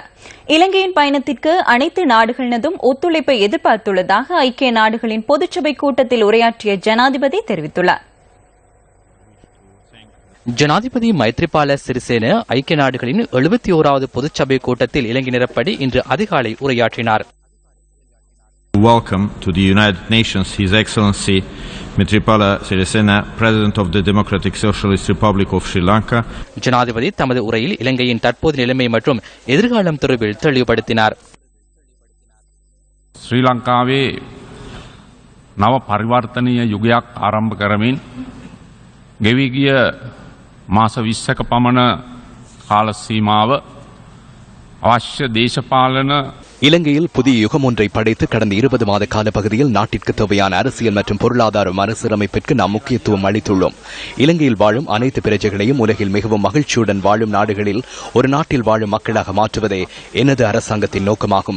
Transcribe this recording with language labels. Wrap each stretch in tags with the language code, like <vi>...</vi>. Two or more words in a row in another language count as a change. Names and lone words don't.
<ta>இலங்கையின் பயணத்திற்கு அனைத்து நாடுகளினதும் ஒத்துழைப்பை எதிர்பார்த்துள்ளதாக ஐக்கிய நாடுகளின் பொதுச்சபை கூட்டத்தில் உரையாற்றிய ஜனாதிபதி தெரிவித்துள்ளார். ஜனாதிபதி மைத்ரிபால சிறிசேன ஐக்கிய நாடுகளின் 71வது பொதுச்சபை கூட்டத்தில் இலங்கையினரப்படி இன்று அதிகாலை உரையாற்றினார்.</ta> <en>Welcome to the United Nations His Excellency Maitripala Sirisena, President of the Democratic Socialist Republic of Sri Lanka.</en> <ta>ஜனாதிபதி தமது உரையில் இலங்கையின் தற்போதைய நிலைமை மற்றும் எதிர்காலம் தொடர்பில் தெளிவுபடுத்தினார்.</ta> <si>ශ්‍රී ලංකාවේ නව පරිවර්තනීය යුගයක් ආරම්භ කරමින් ගෙවී ගිය මාස 20ක පමණ කාල සීමාව අවශ්‍ය දේශපාලන</si> <ta>இலங்கையில் புதிய யுகம் ஒன்றை படைத்து கடந்த 20 மாத கால பகுதியில் நாட்டிற்கு தேவையான அரசியல் மற்றும் பொருளாதார மறுசீரமைப்பிற்கு நாம் முக்கியத்துவம் அளித்துள்ளோம். இலங்கையில் வாழும் அனைத்து பிரஜைகளையும் உலகில் மிகவும் மகிழ்ச்சியுடன் வாழும் நாடுகளில் ஒரு நாட்டில் வாழும் மக்களாக மாற்றுவதே எனது அரசாங்கத்தின் நோக்கமாகும்.</ta>